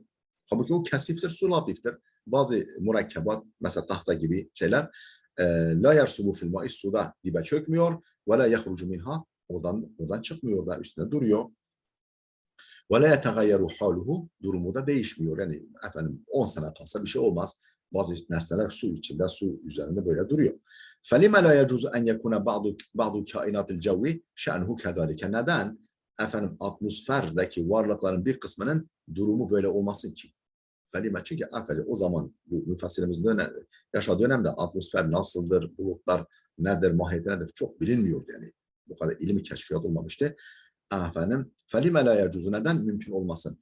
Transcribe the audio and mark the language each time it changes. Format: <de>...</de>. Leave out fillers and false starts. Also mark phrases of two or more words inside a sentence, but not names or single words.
<tr>Halbuki o kesiftir, su latiftir. Bazı murakkebat mesela tahta gibi şeyler</tr> <ar>لا يرسب في الماء</ar> <tr>suda dibe çökmüyor ve</tr> <ar>لا يخرج منها</ar> <tr>oradan çıkmıyor da üstüne duruyor. Ve</tr> <ar>لا يتغير حاله</ar> <tr>durumu da değişmiyor. Yani efendim 10 sene kalsa bir şey olmaz. Bazı nesneler su içinde, su üzerinde böyle duruyor.</tr> <ar>فَلِمَ لَا يَجُوزُ أَنْ يَكُونَ بَعْضُ كَائِنَاتِ الْجَوِّ شَأْنُهُ كَذَٰلِكَ Neden?</ar> <tr>Efendim atmosferdeki varlıkların bir kısmının durumu böyle olmasın ki. Felime çünkü efendim o zaman bu müfessirimizin yaşadığı dönemde atmosfer nasıldır, bulutlar nedir, mahiyeti nedir çok bilinmiyordu yani. Bu kadar ilmi keşfiyat olmamıştı. Efendim,</tr> <ar>فلم لا يجوز</ar> <tr>neden mümkün olmasın?</tr>